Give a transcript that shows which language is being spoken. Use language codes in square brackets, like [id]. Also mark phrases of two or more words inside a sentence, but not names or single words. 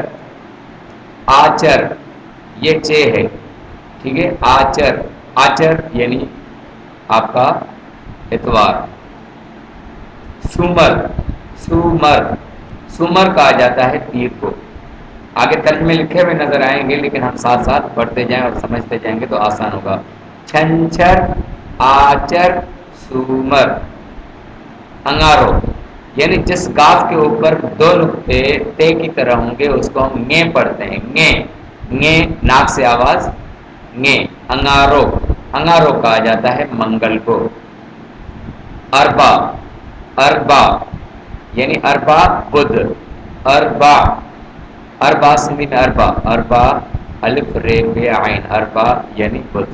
[ur] آچر، یہ چے ہے، ٹھیک ہے، آچر، آچر یعنی آپ کا اتوار۔ سومر، سومر، سومر کہا جاتا ہے پیر کو۔ آگے ترجمے لکھے ہوئے نظر آئیں گے لیکن ہم ساتھ ساتھ پڑھتے جائیں اور سمجھتے جائیں گے تو آسان ہوگا۔ چھنچر، آچر، سومر۔ انگارو یعنی جس گاف کے اوپر 2 نقطے تے کی طرح ہوں گے اس کو ہم ngے پڑھتے ہیں، ngے، ngے ناک سے آواز، ngے، انگارو، انگارو کہا جاتا ہے منگل کو۔ اربا، اربا یعنی اربا بدھ، اربا، اربا سندھی میں اربا، اربا الف رے بے عین، اربا یعنی بدھ۔